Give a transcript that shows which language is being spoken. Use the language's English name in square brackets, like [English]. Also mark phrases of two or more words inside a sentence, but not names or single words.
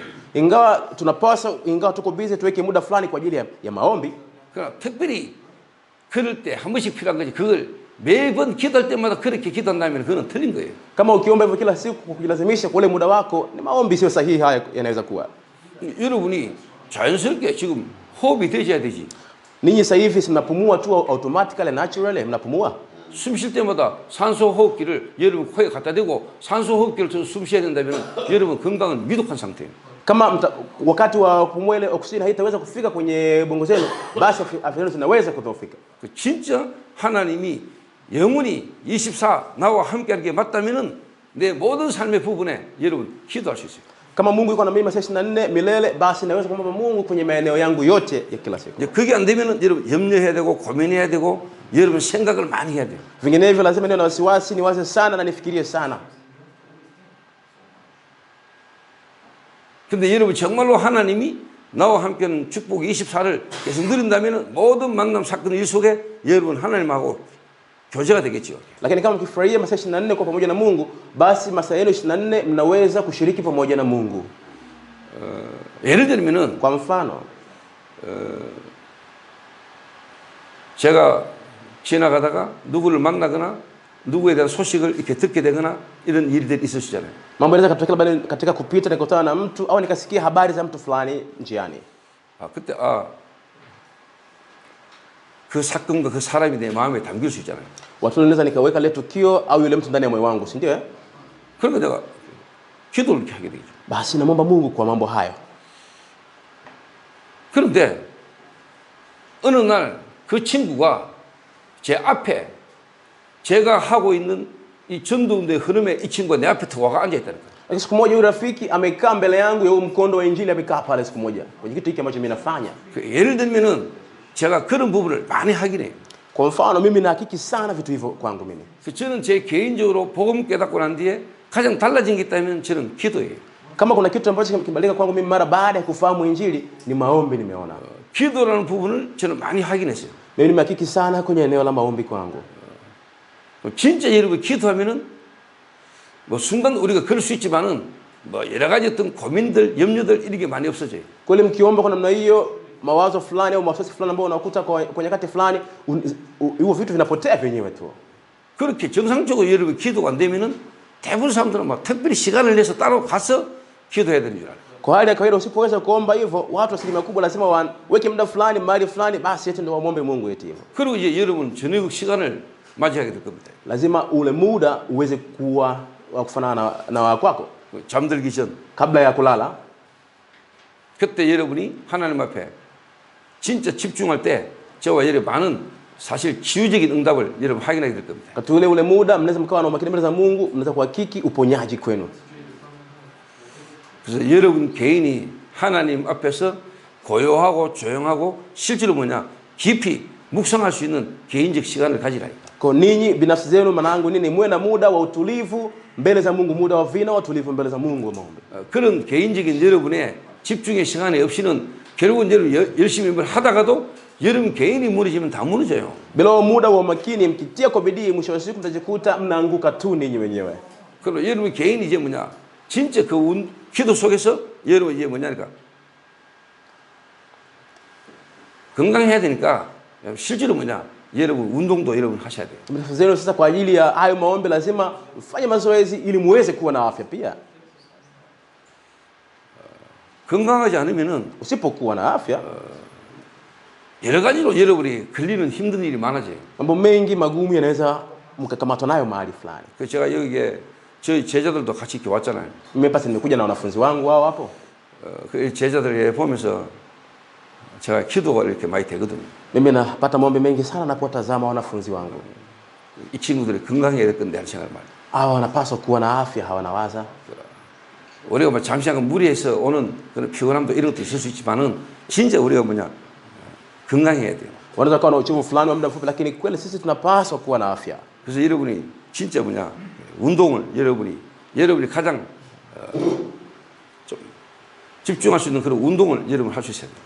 [Swahili] Ingawa tuko busy tuweke muda fulani kwa ajili ya maombi. [Korean] 그러나 특별히 그럴 때 한 번씩 필요한 거지. 그걸 매번 기도할 때마다 그렇게 기도한다면 그건 틀린 거예요. [Swahili] Kama ukiomba hivyo kila siku kujilazimisha kwa ule muda wako ni maombi sio sahihi, haya yanaweza kuwa. [Korean] 여러분이 자연스럽게 지금 호흡이 되셔야 되지. [Swahili] Ninyi sasa hivi mnapumua tu [English] automatically naturally [Swahili] mnapumua. [Korean] 숨 쉴 때마다 산소 호흡기를 여러분 코에 갖다 대고 산소 호흡기를 숨 쉬어야 된다면 여러분 건강은 미독한 상태예요. [Swahili] Kama wakati wa pumua ile oksijeni haitaweza kufika kwenye bongo zenu, basi afya zenu zinaweza kudhoofika. [Korean] 진짜 하나님이 영원히 24 나와 함께하는 게 맞다면은 내 모든 삶의 부분에 여러분 기도할 수 있어요. [Swahili] Kama Mungu yuko na mimi masaa 24 milele, basi naweza kumwomba Mungu kwenye maeneo yangu yote ya kila siku. [Korean] 그게 안 되면은 여러분 염려해야 되고 고민해야 되고 여러분 생각을 많이 해야 돼요. [Swahili] Vinginevyo lazima niwe na wasiwasi, niwaze sana na nifikirie sana. [Korean] 근데 여러분 정말로 하나님이 나와 함께하는 축복 24를 계속 누린다면은 모든 만남 사건 일 속에 여러분 하나님하고 교제가 되겠죠. [Swahili] Lakini kama mkifurahia masaa 24 kwa pamoja na Mungu, basi masaa yenu 24 mnaweza kushiriki pamoja na Mungu. [Korean] 예를 들면은 [Swahili] Kwa mfano, [Korean] 제가 지나가다가 누구를 만나거나 누구에 대한 소식을 이렇게 듣게 되거나 이런 일들이 있을 수 있잖아요. [Swahili] mambo yanaweza kutokea katika kupita nikutana na mtu au nikasikia habari za mtu fulani njiani. [Korean] 그때 그 사건과 그 사람이 내 마음에 담길 수 있잖아요. [Swahili] Watu wanaweza nikaweka ile tukio au yule mtu ndani ya moyo wangu, si ndio? [Korean] 그러니까 내가 기도를 이렇게 하게 되죠. [Swahili] Basi namwomba Mungu kwa mambo hayo. [Korean] 그런데 어느 날 그 친구가 제 앞에 제가 하고 있는 이 전도운동의 흐름에 이 친구가 내 앞에 와가 앉아 있다는 거예요. [Swahili] Lakini siku moja yule rafiki amekaa mbele yangu ya mkondo wa injili, amekaa pale siku moja kwenye kitu hiki ambacho mimi nafanya. [Korean] 예를 들면은 제가 그런 부분을 많이 하긴 해요. [Swahili] Kwa mfano mimi nahakiki sana vitu hivyo kwangu mimi. [Korean] 저는 제 개인적으로 복음 깨닫고 난 뒤에 가장 달라진 게 있다면 저는 기도예요. [Swahili] Kama kuna kitu ambacho kimebadilika kwangu mimi mara baada ya kufahamu injili ni maombi nimeona. [Korean] 기도라는 부분을 저는 많이 하긴 했어요. [Swahili] Mimi nimehakiki sana kwenye eneo la maombi kwangu. [Korean] 진짜 여러분 기도하면은 뭐 순간 우리가 그럴 수 있지만은 뭐 여러 가지 어떤 고민들, 염려들 이런 게 많이 없어져요. [Swahili] Kweli mkiomba kwa namna hiyo mawazo fulani au mawasiwasi fulani ambao unakuta kwa nyakati fulani hivyo vitu vinapotea vyenyewe tu. [Korean] 그렇게 정상적으로 여러분 기도가 안 되면은 대부분 사람들은 막 특별히 시간을 내서 따로 가서 기도해야 되는 줄 알아요. [Swahili] Kwa hali ya kawaida usipoweza kuomba hivyo, watu asilimia kubwa lazima waweke muda fulani mahali fulani, basi eti ndio waombe Mungu eti hivyo. [Korean] 그리고 이제 여러분 저녁 시간을 맞이하게 될 겁니다. [Swahili] lazima ule muda uweze kuwa wa kufanana na wa kwako. [Korean] 잠들기 전 [Swahili] Kabla ya kulala, [Korean] 그때 여러분이 하나님 앞에 진짜 집중할 때 저와 여러분 많은 사실 치유적인 응답을 여러분 확인하게 될 겁니다. [Swahili] katika ule muda mnaweza mkawa na umakini mbele za Mungu, mnaweza kuhakiki uponyaji kwenu. [Korean] 그래서 여러분 개인이 하나님 앞에서 고요하고 조용하고 실제로 뭐냐 깊이 묵상할 수 있는 개인적 시간을 가지라니까. [Swahili] Kwa ninyi binafsi zenu, manangu nini, muwe na muda wa utulivu mbele za Mungu, muda wa vina wa utulivu mbele za Mungu wa maombi. [Korean] 그런 개인적인 여러분의 집중의 시간이 없이는 결국은 여러분 열심히 뭘 하다가도 여러분 개인이 무너지면 다 무너져요. [Swahili] Bila muda wa makini, mkitia kwa bidii, mwisho wa siku mtajikuta mnaanguka tu ninyi wenyewe. [Korean] 그리고 여러분 개인이 이제 뭐냐 진짜 그 기도 속에서 여러분 이제 뭐냐니까 건강해야 되니까 실제로 뭐냐 여러분 운동도 여러분 하셔야 돼요. [Swahili] Binafsi zenu sasa, kwa ajili ya hayo maombi lazima mfanye mazoezi ili muweze kuwa na afya pia. [Korean] 건강하지 않으면은 [Swahili] Usipokuwa na afya, [Korean] 여러 가지로 여러분이 걸리는 힘든 일이 많아져요. [Swahili] mambo mengi magumu yanaweza mkakamatwa nayo mahali fulani. [Korean] 그 제가 여기에 저희 제자들도 같이 이렇게 왔잖아요. [Swahili] Mimi pasi nimekuja na wanafunzi wangu hao hapo. [Korean] 그 제자들 보면서 제가 기도가 이렇게 많이 되거든요. [Swahili] Mimi napata maombi mengi sana napotazama wanafunzi wangu. [Korean] 이 친구들이 건강해야 될 건데 하는 생각을 많이. [Swahili] Hawa wanapaswa kuwa na afya, hawa nawaza. [Korean] 우리가 뭐 잠시간 무리해서 오는 그런 피곤함도 이런 것도 있을 수 있지만은 진짜 우리가 뭐냐 건강해야 돼요. [Swahili] Wanaweza kuwa na uchovu fulani wa muda mfupi, lakini kweli sisi tunapaswa kuwa na afya. [Korean] 그래서 여러분이 진짜 뭐냐 운동을 여러분이 가장 좀 집중할 수 있는 그런 운동을 여러분 할 수 있어야 돼요.